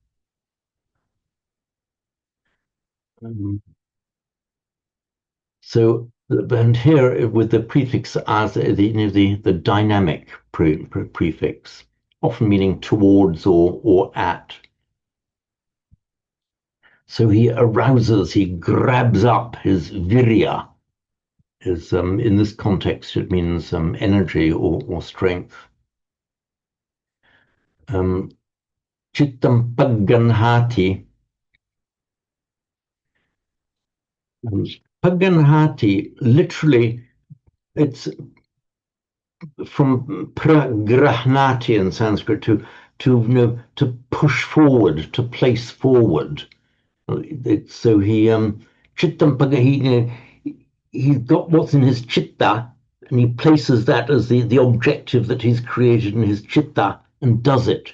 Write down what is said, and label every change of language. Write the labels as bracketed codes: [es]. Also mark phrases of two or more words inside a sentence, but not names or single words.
[en] So, and here with the prefix as the dynamic prefix. often meaning towards or at. So he arouses, he grabs up his virya. In this context, it means energy or strength. [pi] Chittam pagganhati. Pagganhati, [en] literally, it's from pragrahnati in Sanskrit to push forward, to place forward. So he chittam he's got what's in his chitta, and he places that as the objective that he's created in his chitta and does it.